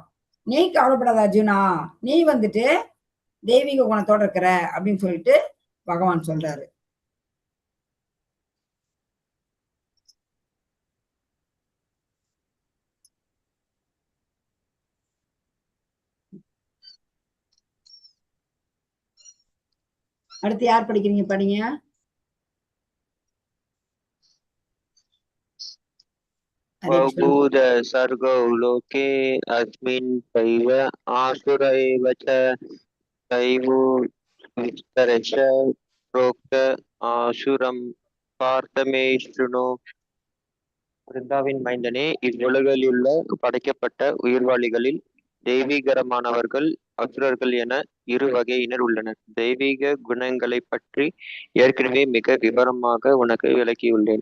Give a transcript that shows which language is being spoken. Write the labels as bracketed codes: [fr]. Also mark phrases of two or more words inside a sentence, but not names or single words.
[ta] நீ கவலைப்படாத அர்ஜுனா, நீ வந்துட்டு தெய்வீக குணத்தோட இருக்கிற அப்படின்னு சொல்லிட்டு பகவான் சொல்றாரு. அடுத்து யார் படிக்கிறீங்க? படிங்க. [sa] बहूद सर्गो लोके अस्मिन् दैव आसुर एव च दैवो विस्तरश प्रोक्त आसुरं पार्थ मे शृणु. [ta] பிருந்தாவின் மைந்தனே, இவ்வுலகிலுள்ள படைக்கப்பட்ட உயிர்வாளிகளில் தெய்வீகரமானவர்கள் அசுரர்கள் என இரு வகையினர் உள்ளனர். தெய்வீக குணங்களை பற்றி ஏற்கனவே மிக விவரமாக உனக்கு விளக்கியுள்ளேன்.